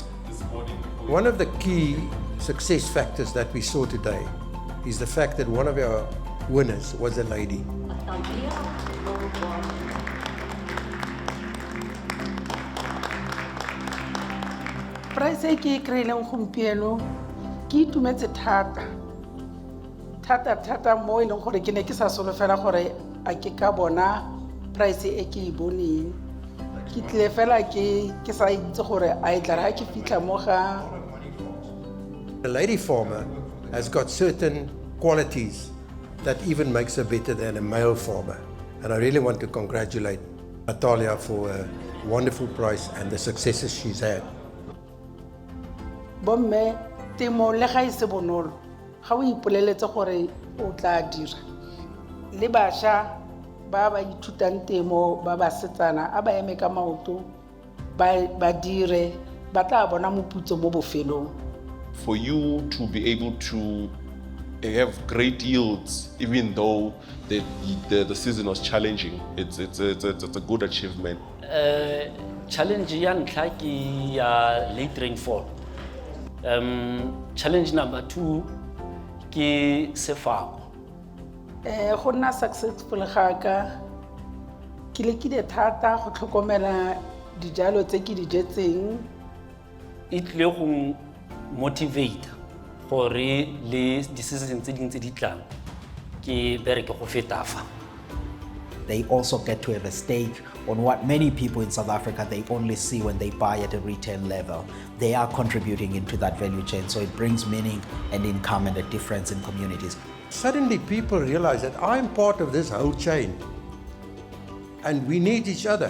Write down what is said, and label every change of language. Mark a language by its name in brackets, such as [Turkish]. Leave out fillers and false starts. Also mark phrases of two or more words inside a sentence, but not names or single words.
[English] One of the key success factors that we saw today is the fact that one of our winners was a lady. [Tswana] Price e ke kry-ileng gompieno ke itumetse thata mo e leng gore ke ne ke sa solofela gore a ke ka bona price e ke e boneng. Ke tlile fela ke sa itse gore a e tla re ha ke fitlha mo ga. [English] A lady farmer has got certain qualities that even makes her better than a male farmer. And I really want to congratulate Natalia for a wonderful prize and the successes she's had. [Tswana] Bomme temo le ga ise bonolo ga o ipoleletse gore o tla dira le basha ba ithutang temo ba setsana a ba eme ka maoto ba dire ba tla bona moputso mo bofelong. [English] For you to be able to have great yields, even though the season was challenging, it's a good achievement. [Tswana] Challenge ya ntlha ke ya [English] late rainfall. Challenge number [Tswana] 2 ke sefako. Go nna successful ga ka ke lekile thata go tlhokomela dijalo tse ke di jetseng. It tle go motivate gore le di-season tse ding tse di tlang ke bereke go feta fa. [English] They also get to have a stake on what many people in South Africa, they only see when they buy at a retail level. They are contributing into that value chain, so it brings meaning and income and a difference in communities. Suddenly people realize that I'm part of this whole chain, and we need each other.